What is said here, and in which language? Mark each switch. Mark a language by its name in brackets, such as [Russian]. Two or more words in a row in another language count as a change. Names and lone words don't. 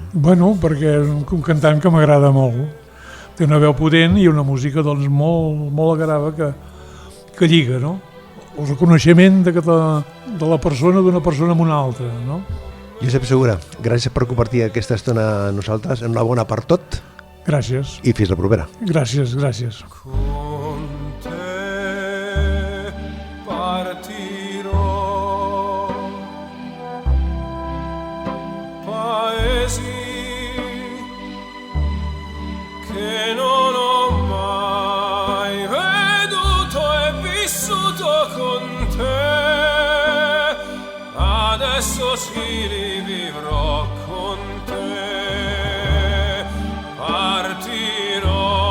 [Catalan] Bueno, perquè és un cantant que m'agrada molt. Té una veu potent i una música doncs, molt agrada que lliga, no? El reconeixement de la persona d'una persona amb una altra, no? Josep Segura, gràcies per compartir aquesta estona amb nosaltres. Enhorabona per tot. Gràcies. I fins la propera. Gràcies, gràcies. [Italian] Con te partirò, paesi che non ho mai veduto e vissuto con te, adesso sì li vivrò con te, partirò